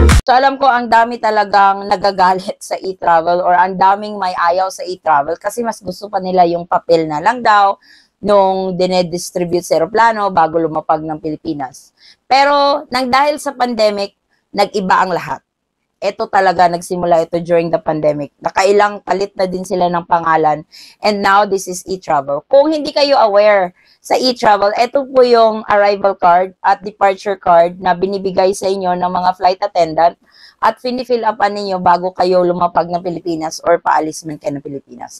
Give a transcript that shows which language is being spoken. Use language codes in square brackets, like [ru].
[tl] So alam ko ang dami talagang nagagalit sa e-travel or ang daming may ayaw sa e-travel kasi mas gusto pa nila yung papel na lang daw nung dinedistribute sa aeroplano bago lumapag ng Pilipinas. Pero nang dahil sa pandemic, nag-iba ang lahat. Ito talaga, nagsimula ito [en] during the pandemic. [tl] Nakailang palit na din sila ng pangalan. [en] And now, this is e-travel. [tl] Kung hindi kayo aware sa e-travel, ito po yung arrival card at departure card na binibigay sa inyo ng mga flight attendant at finifill upan ninyo bago kayo lumapag ng Pilipinas or paalis man kayo ng Pilipinas.